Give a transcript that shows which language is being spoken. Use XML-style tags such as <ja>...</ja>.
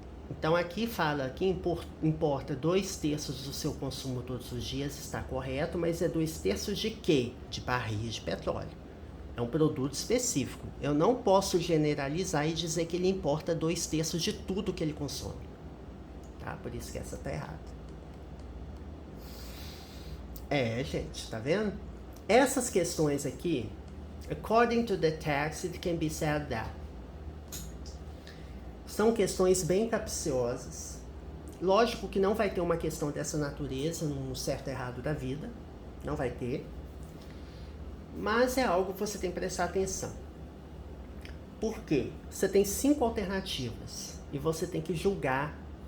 <pt>Então aqui fala que importa 2/3 do seu consumo todos os dias, está correto, mas é 2/3 de quê? De barris de petróleo. É um produto específico. Eu não posso generalizar e dizer que ele importa 2/3 de tudo que ele consome. Tá? Por isso que essa tá errada. Gente, tá vendo? Essas questões aqui,</pt> <en>according to the text, it can be said that.</en> <pt>São questões bem capciosas. Lógico que não vai ter uma questão dessa natureza num certo errado da vida. Não vai ter. Mas é algo que você tem que prestar atenção. Por quê? Você tem 5 alternativas e você tem que julgar.</pt>